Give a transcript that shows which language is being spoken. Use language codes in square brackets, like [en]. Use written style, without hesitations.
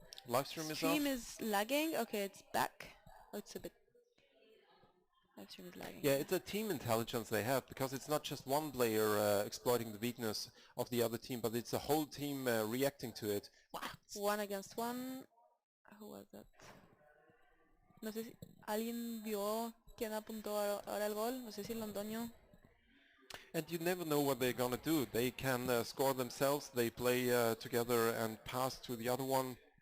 [en] live stream is lagging. Okay, it's back. Oh, it's a bit. Live stream is lagging. Yeah, it's a team intelligence they have, because it's not just one player exploiting the weakness of the other team, but it's a whole team reacting to it. 1 against 1. Who was that? [es] No sé si alguien vio quién apuntó ahora el gol. No sé si Londoño. [en] And you never know what they're gonna do. They can score themselves. They play together and pass to the other one.